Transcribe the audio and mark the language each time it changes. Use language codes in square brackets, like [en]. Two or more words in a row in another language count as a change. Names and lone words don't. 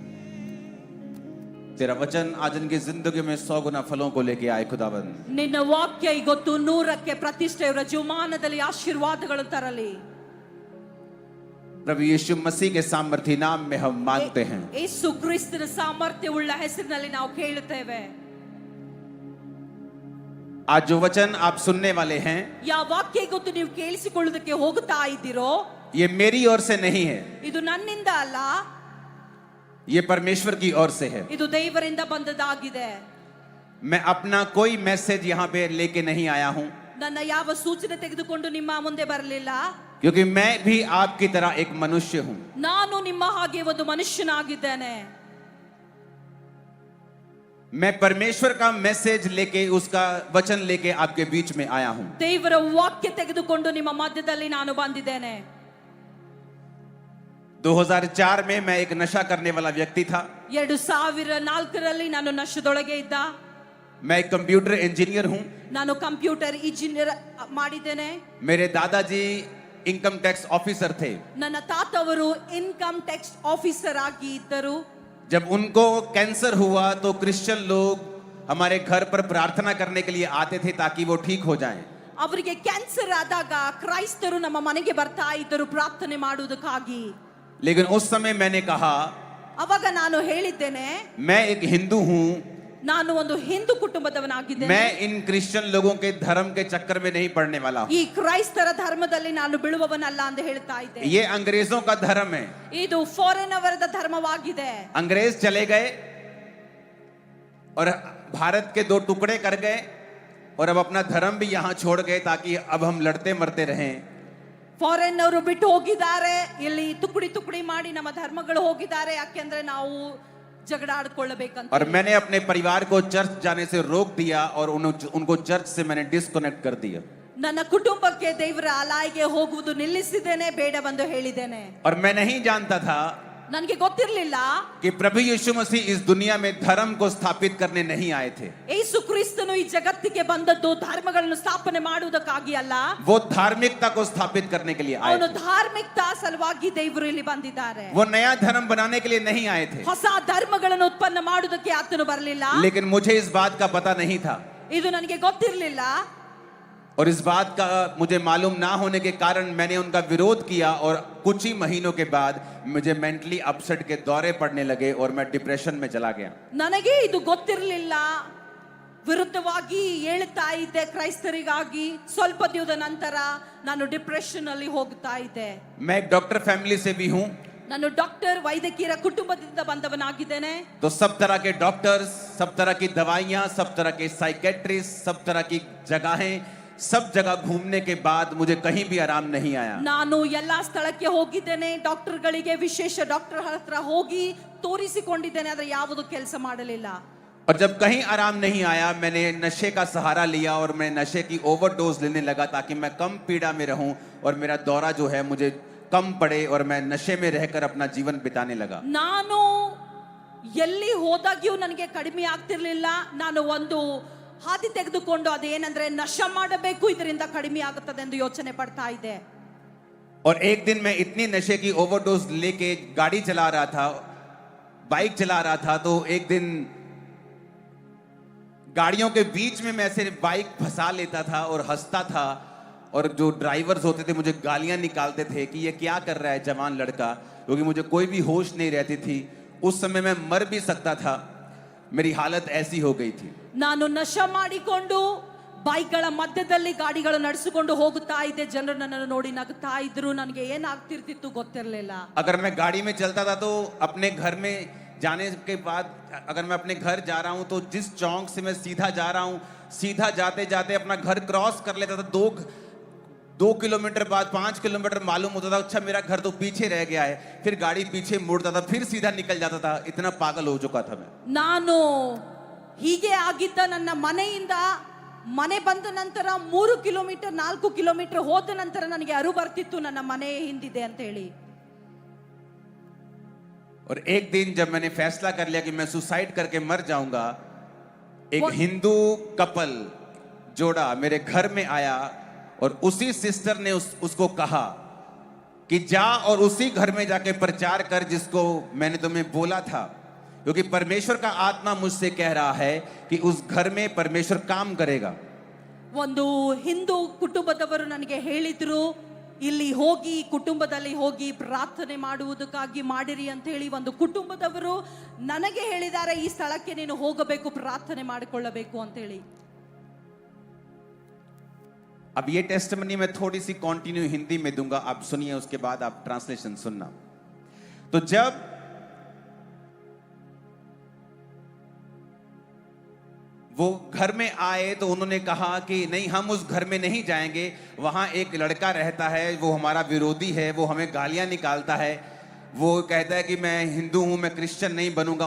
[hi] तेरा वचन आज इनकी जिंदगी में 100 गुना फलों को लेके आए खुदाबंद। [kn] ನಿನ್ನ ವಾಕ್ಯ ಇವತ್ತು 100ಕ್ಕೆ ಪ್ರತಿಷ್ಠೆ ಇವರ ಜೀವಮಾನದಲ್ಲಿ ಆಶೀರ್ವಾದಗಳು ತರಲಿ. [hi] प्रभु यीशु मसीह के सामर्थी नाम में हम मांगते हैं। [kn] ಯೇಸು ಕ್ರಿಸ್ತನ ಸಾಮರ್ಥ್ಯವುಳ್ಳ ಹೆಸರಿನಲ್ಲಿ ನಾವು ಕೇಳುತ್ತೇವೆ. [hi] आज जो वचन आप सुनने वाले हैं, [kn] ಯಾವ ವಾಕ್ಯ ಇವತ್ತು ನೀವು ಕೇಳಿಸಿಕೊಳ್ಳುವುದಕ್ಕೆ ಹೋಗ್ತಾ ಇದ್ದೀರೋ [hi] ये मेरी ओर से नहीं है, [kn] ಇದು ನನ್ನಿಂದ ಅಲ್ಲ, [hi] ये परमेश्वर की ओर से है। [kn] ಇದು ದೇವರಿಂದ ಬಂದದಾಗಿದೆ. [hi] मैं अपना कोई मैसेज यहाँ पे लेके नहीं आया हूं। [kn] ನನ್ನ ಯಾವ ಸೂಚನೆ ತೆಗೆದುಕೊಂಡು ನಿಮ್ಮ ಮುಂದೆ ಬರಲಿಲ್ಲ. [hi] क्योंकि मैं भी आपकी तरह एक मनुष्य हूं. [kn] ನಾನು ನಿಮ್ಮ ಹಾಗೆ ಒಂದು ಮನುಷ್ಯನಾಗಿದ್ದೇನೆ. [hi] मैं परमेश्वर का मैसेज लेके, उसका वचन लेके आपके बीच में आया हूं. [kn] ದೇವರ ವಾಕ್ಯ ತೆಗೆದುಕೊಂಡು ನಿಮ್ಮ ಮಧ್ಯದಲ್ಲಿ ನಾನು ಬಂದಿದ್ದೇನೆ. [hi] 2004 में मैं एक नशा करने वाला व्यक्ति था. [kn] 2004ರಲ್ಲಿ ನಾನು ನಶೆದೊಳಗೆ ಇದ್ದ. [hi] मैं एक [en] computer engineer [hi] हूं. [kn] ನಾನು [en] computer engineer [kn] ಮಾಡಿದ್ದೇನೆ. [hi] मेरे दादाजी [en] income tax officer [hi] थे. [kn] ನನ್ನ ತಾತವರು [en] income tax officer [kn] ಆಗಿ ಇದ್ದರು. [hi] जब उनको कैंसर हुआ तो क्रिश्चियन लोग हमारे घर पर प्रार्थना करने के लिए आते थे ताकि वो ठीक हो जाएं. [kn] ಅವರಿಗೆ ಕ್ಯಾನ್ಸರ್ ಆದಾಗ ಕ್ರೈಸ್ತರು ನಮ್ಮ ಮನೆಗೆ ಬರ್ತಾ ಇದ್ದರು ಪ್ರಾರ್ಥನೆ ಮಾಡುವುದಕ್ಕಾಗಿ. [hi] लेकिन उस समय मैंने कहा, [kn] ಅವಾಗ ನಾನು ಹೇಳಿದ್ದೇನೆ, [hi] मैं एक हिंदू हूं. [kn] ನಾನು ಒಂದು ಹಿಂದೂ ಕುಟುಂಬದವನಾಗಿದ್ದೇನೆ. [hi] मैं इन क्रिश्चियन लोगों के धर्म के चक्कर में नहीं पड़ने वाला हूं. [kn] ಈ ಕ್ರೈಸ್ತರ ಧರ್ಮದಲ್ಲಿ ನಾನು ಬೀಳುವವನಲ್ಲ ಅಂತ ಹೇಳ್ತಾ ಇದ್ದೆ. [hi] ये अंग्रेजों का धर्म है. [kn] ಇದು ಫಾರಿನ್ ಅವರದ ಧರ್ಮವಾಗಿದೆ. [hi] अंग्रेज चले गए और भारत के 2 टुकड़े कर गए और अब अपना धर्म भी यहां छोड़ गए ताकि अब हम लड़ते मरते रहें. [kn] ಫಾರಿನ್ ಅವರು ಬಿಟ್ಟು ಹೋಗಿದ್ದಾರೆ. ಇಲ್ಲಿ ತುಕಡಿ ತುಕಡಿ ಮಾಡಿ ನಮ್ಮ ಧರ್ಮಗಳು ಹೋಗಿದ್ದಾರೆ. ಯಾಕೆಂದ್ರೆ ನಾವು ಜಗಳ ಆಡ್ಕೊಳ್ಳಬೇಕಂತ. [hi] और मैंने अपने परिवार को चर्च जाने से रोक दिया और उनको चर्च से मैंने डिस्कनेक्ट कर दिया. [kn] ನನ್ನ ಕುಟುಂಬಕ್ಕೆ ದೇವರ ಆಲಯಕ್ಕೆ ಹೋಗುವುದು ನಿಲ್ಲಿಸಿದ್ದೇನೆ, ಬೇಡವೆಂದು ಹೇಳಿದ್ದೇನೆ. [hi] और मैं नहीं जानता था [kn] ನನಗೆ ಗೊತ್ತಿರಲಿಲ್ಲ [hi] कि प्रभु यीशु मसीह इस दुनिया में धर्म को स्थापित करने नहीं आए थे. [kn] ಯೇಸು ಕ್ರಿಸ್ತನು ಈ ಜಗತ್ತಿಗೆ ಬಂದದ್ದು ಧರ್ಮಗಳನ್ನು ಸ್ಥಾಪನೆ ಮಾಡುವುದಕ್ಕಾಗಿ ಅಲ್ಲ. [hi] वो धार्मिकता को स्थापित करने के लिए आए [kn] ಅವನು [hi] थे. [kn] ಧಾರ್ಮಿಕತಾ ಸಲುವಾಗಿ ದೇವರು ಇಲ್ಲಿ ಬಂದಿದ್ದಾರೆ. [hi] वो नया धर्म बनाने के लिए नहीं आए थे. [kn] ಹೊಸ ಧರ್ಮಗಳನ್ನು ಉತ್ಪನ್ನ ಮಾಡುವುದಕ್ಕೆ ಆತನು ಬರಲಿಲ್ಲ. [hi] लेकिन मुझे इस बात का पता नहीं था. [kn] ಇದು ನನಗೆ ಗೊತ್ತಿರಲಿಲ್ಲ. [hi] और इस बात का मुझे मालूम ना होने के कारण मैंने उनका विरोध किया और कुछ ही महीनों के बाद मुझे [en] mentally upset [hi] के दौरे पड़ने लगे और मैं डिप्रेशन में चला गया. [kn] ನನಗೆ ಇದು ಗೊತ್ತಿರಲಿಲ್ಲ. ವಿರುದ್ಧವಾಗಿ ಹೇಳ್ತಾ ಇದ್ದೆ ಕ್ರೈಸ್ತರಿಗಾಗಿ. ಸ್ವಲ್ಪ ದಿನದ ನಂತರ ನಾನು ಡಿಪ್ರೆಷನ್ ಅಲ್ಲಿ ಹೋಗ್ತಾ ಇದ್ದೆ. [hi] मैं एक [en] doctor family [hi] से भी हूं. [kn] ನಾನು ಡಾಕ್ಟರ್ ವೈದ್ಯಕೀಯ ಕುಟುಂಬದಿಂದ ಬಂದವನಾಗಿದ್ದೇನೆ. [hi] तो सब तरह के डॉक्टर्स, सब तरह की दवाइयां, सब तरह के साइकेट्रिस्ट, सब तरह की जगहें, सब जगह घूमने के बाद मुझे कहीं भी आराम नहीं आया. [kn] ನಾನು ಎಲ್ಲಾ ಸ್ಥಳಕ್ಕೆ ಹೋಗಿದ್ದೇನೆ. ಡಾಕ್ಟರ್ಗಳಿಗೆ ವಿಶೇಷ ಡಾಕ್ಟರ್ ಹತ್ರ ಹೋಗಿ ತೋರಿಸಿಕೊಂಡಿದ್ದೇನೆ. ಆದ್ರೆ ಯಾವುದು ಕೆಲಸ ಮಾಡಲಿಲ್ಲ. [hi] और जब कहीं आराम नहीं आया मैंने नशे का सहारा लिया और मैं नशे की ओवरडोज लेने लगा ताकि मैं कम पीड़ा में रहूं और मेरा दौरा जो है मुझे कम पड़े और मैं नशे में रहकर अपना जीवन बिताने लगा. [kn] ನಾನು ಎಲ್ಲಿ ಹೋದಾಗ್ಯೂ ನನಗೆ ಕಡಿಮೆ ಆಗ್ತಿರ್ಲಿಲ್ಲ. ನಾನು ಒಂದು ಹಾದಿ ತೆಗೆದುಕೊಂಡು ಅದೇನಂದ್ರೆ ನಶ ಮಾಡಬೇಕು, ಇದರಿಂದ ಕಡಿಮೆ ಆಗುತ್ತದೆ ಎಂದು ಯೋಚನೆ ಪಡ್ತಾ ಇದ್ದೆ. [hi] और एक दिन मैं इतनी नशे की ओवरडोज लेके गाड़ी चला रहा था, बाइक चला रहा था, तो एक दिन गाड़ियों के बीच में मैं ऐसे बाइक फंसा लेता था और हंसता था और जो ड्राइवर्स होते थे मुझे गालियां निकालते थे कि ये क्या कर रहा है जवान लड़का, क्योंकि मुझे कोई भी होश नहीं रहती थी. उस समय मैं मर भी सकता था. मेरी हालत ऐसी हो गई थी. [kn] ನಾನು ನಶ ಮಾಡಿಕೊಂಡು ಬೈಕ್ಗಳ ಮಧ್ಯದಲ್ಲಿ ಗಾಡಿಗಳು ನಡೆಸಿಕೊಂಡು ಹೋಗುತ್ತಾ ಇದ್ದೆ. ಜನರು ನನ್ನನ್ನು ನೋಡಿ ನಗುತ್ತಾ ಇದ್ರು. ನನಗೆ ಏನಾಗ್ತಿರ್ತಿತ್ತು ಗೊತ್ತಿರಲಿಲ್ಲ. [hi] अगर मैं गाड़ी में चलता था तो अपने घर में जाने के बाद अगर मैं अपने घर जा रहा हूं तो जिस चौक से मैं सीधा जा रहा हूं, सीधा जाते जाते अपना घर क्रॉस कर लेता था. 2 किलोमीटर बाद 5 किलोमीटर मालूम होता था अच्छा मेरा घर तो पीछे रह गया है. फिर गाड़ी पीछे मुड़ता था, फिर सीधा निकल जाता था. इतना पागल हो चुका था मैं. [kn] ನಾನು ಹೀಗೆ ಆಗಿದ್ದ. ನನ್ನ ಮನೆಯಿಂದ ಮನೆ ಬಂದ ನಂತರ 3 ಕಿಲೋಮೀಟರ್ 4 ಕಿಲೋಮೀಟರ್ ಹೋದ ನಂತರ ನನಗೆ ಅರಿವು ಬರ್ತಿತ್ತು ನನ್ನ ಮನೆ ಹಿಂದಿದೆ ಅಂತ ಹೇಳಿ. [hi] और एक दिन जब मैंने फैसला कर लिया कि मैं सुसाइड करके मर जाऊंगा, एक वो- हिंदू कपल जोड़ा मेरे घर में आया और उसी सिस्टर ने उसको कहा कि जा और उसी घर में जाके प्रचार कर जिसको मैंने तुम्हें बोला था, क्योंकि परमेश्वर का आत्मा मुझसे कह रहा है कि उस घर में परमेश्वर काम करेगा. [kn] ಒಂದು ಹಿಂದೂ ಕುಟುಂಬದವರು ನನಗೆ ಹೇಳಿದ್ರು, ಇಲ್ಲಿ ಹೋಗಿ ಕುಟುಂಬದಲ್ಲಿ ಹೋಗಿ ಪ್ರಾರ್ಥನೆ ಮಾಡುವುದಕ್ಕಾಗಿ ಮಾಡಿರಿ ಅಂತ ಹೇಳಿ ಒಂದು ಕುಟುಂಬದವರು ನನಗೆ ಹೇಳಿದ್ದಾರೆ. ಈ ಸ್ಥಳಕ್ಕೆ ನೀನು ಹೋಗಬೇಕು, ಪ್ರಾರ್ಥನೆ ಮಾಡಿಕೊಳ್ಳಬೇಕು ಅಂತ ಹೇಳಿ. [hi] अब ये टेस्टमनी मैं थोड़ी सी कंटिन्यू हिंदी में दूंगा, आप सुनिए, उसके बाद आप ट्रांसलेशन सुनना. तो जब वो घर में आए तो उन्होंने कहा कि नहीं, हम उस घर में नहीं जाएंगे, वहाँ एक लड़का रहता है, वो हमारा विरोधी है, वो हमें गालियाँ निकालता है, वो कहता है कि मैं हिंदू हूँ, मैं क्रिश्चियन नहीं बनूंगा।